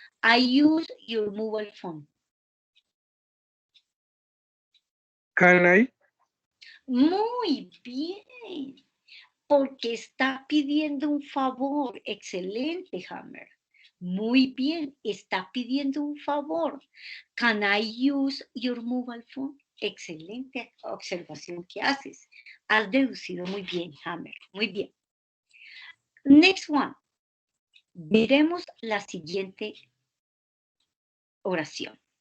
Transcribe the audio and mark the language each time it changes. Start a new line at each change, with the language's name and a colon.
English: I use your mobile phone. Can I?
Spanish: Muy bien, porque está pidiendo un favor. Excelente, Hammer. Muy bien, está pidiendo un favor.
English: Can I use your mobile phone?
Spanish: Excelente observación que haces. Has deducido muy bien, Hammer. Muy bien.
English: Next one.
Spanish: Veremos la siguiente oración.